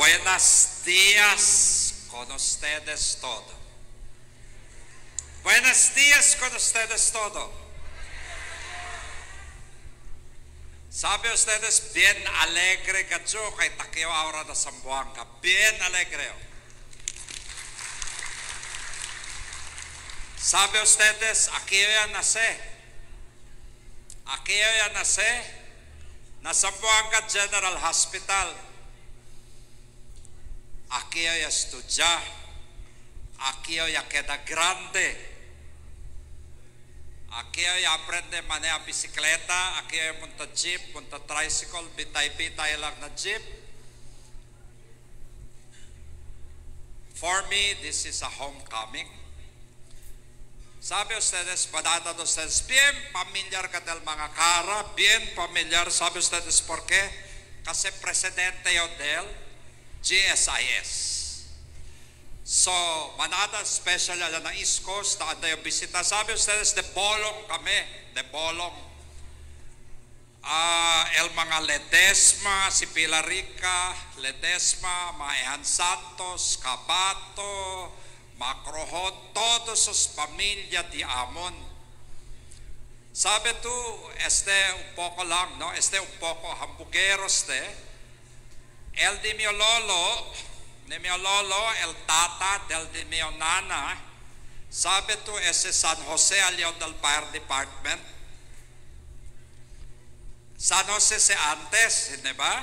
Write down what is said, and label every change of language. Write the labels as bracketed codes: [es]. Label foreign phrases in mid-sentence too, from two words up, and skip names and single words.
[cbk] Buenos días con ustedes todo. Buenos días con ustedes todo. Sabe ustedes, bien alegre ka yo kay takyo ahora na Zamboanga. Bien alegre. Sabe ustedes, aquí yo ya nací. Aquí yo ya nací. Na Zamboanga General Hospital. Aquí yo ya estudié. Aquí yo ya queda grande. Aquí ay aprende manejar bicicleta, aquí ay punta jeep, punta tricycle, bitay-bitay lang na jeep. [en] For me, this is a homecoming. [cbk] Sabi ustedes, badata ustedes, bien familiar ka del mga cara, bien familiar, sabi ustedes por qué? Kasi presidente yo del GSIS. So, manada special ala na East Coast, na yung bisita. Sabi ustedes, de bolong kami, de bolong. El mga Ledesma, si Pilarica, Ledesma, Maehan Santos, Cabato, Macrohon, todos os pamilya di Amon. Sabi tu, un poco lang, no? Un poco hamburgueros el di mio lolo, de mio lolo, el tata de mio nana, sabe tú ese San José Alión del Fire Department? San José se antes, ¿no?